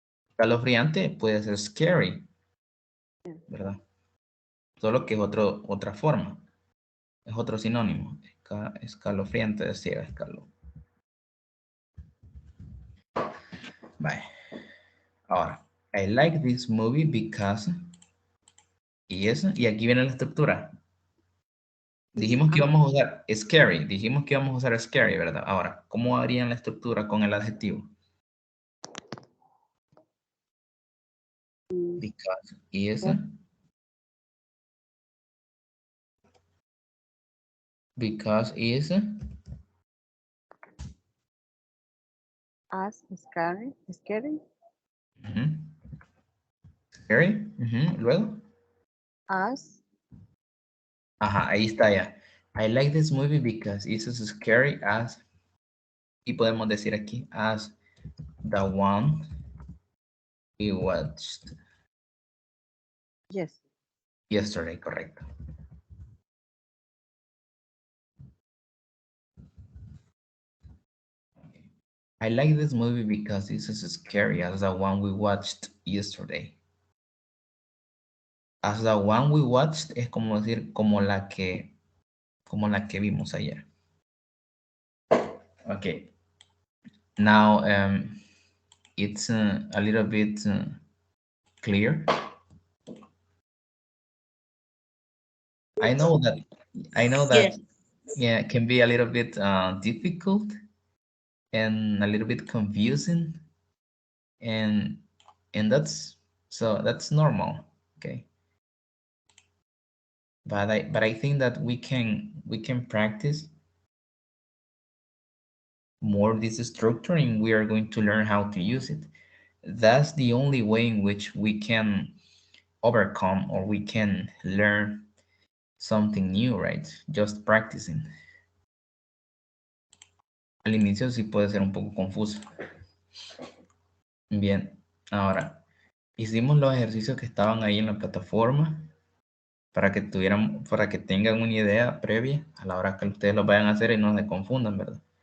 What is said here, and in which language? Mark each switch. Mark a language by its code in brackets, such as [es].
[es] Escalofriante puede ser scary, ¿verdad? Solo que es otra forma. Es otro sinónimo. Escalofriante decía Vale. [en] Ahora, I like this movie because. [es] Y eso, y aquí viene la estructura. Dijimos que íbamos a usar scary. Dijimos que íbamos a usar scary, ¿verdad? Ahora, ¿cómo harían la estructura con el adjetivo? [en] Because is. Because is. As scary. Scary. Scary. Luego. As [es] Ajá, ahí está ya. [en] I like this movie because it's as scary as. [es] Y podemos decir aquí [en] as the one we watched yes. yesterday, correcto. I like this movie because it's as scary as the one we watched yesterday. As the one we watched [es] es como decir como la que vimos ayer. [en] Okay. Now it's a little bit clear. I know that Yes. yeah, it can be a little bit difficult and a little bit confusing, and that's normal, okay. But I think that we can practice more this structure, and we are going to learn how to use it. That's the only way in which we can overcome or we can learn something new, right? Just practicing. [es] Al inicio sí puede ser un poco confuso. Bien, ahora hicimos los ejercicios que estaban ahí en la plataforma para que tengan una idea previa a la hora que ustedes los vayan a hacer y no se confundan, ¿verdad?